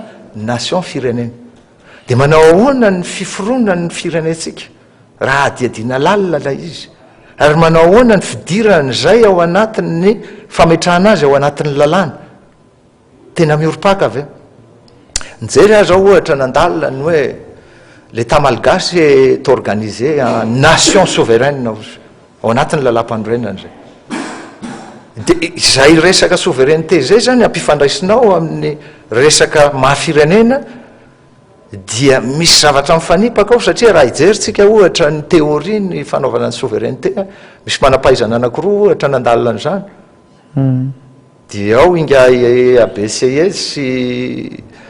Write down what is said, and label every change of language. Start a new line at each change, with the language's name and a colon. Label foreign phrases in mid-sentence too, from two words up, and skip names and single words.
Malagasy: nation firenena de manao ahoana ny fiforoana ny firenentsika raha adiadina lalina lay izy ary manao ahoana ny fidirana zay ao anatin'ny fametrahana azy ao anatin'ny lalàna tena mioropaka avy nijery azy ao ohatra nandalina ny hoe
French: l'état malgasy est organisé en nation souveraine
Malagasy: ao anatin'ny lalam-panorenana zay de zay resaka souveraineté zay zany ampifandraisinao amin'ny resaka mahafirenena dia misy zavatra mifanipaka ao satria raha ijeritsika ohatra ny théorie ny fanaovana ny souveraineté misy manampaizana anakiroa ohatra nandalina an'izany dia ao inga ABCS sy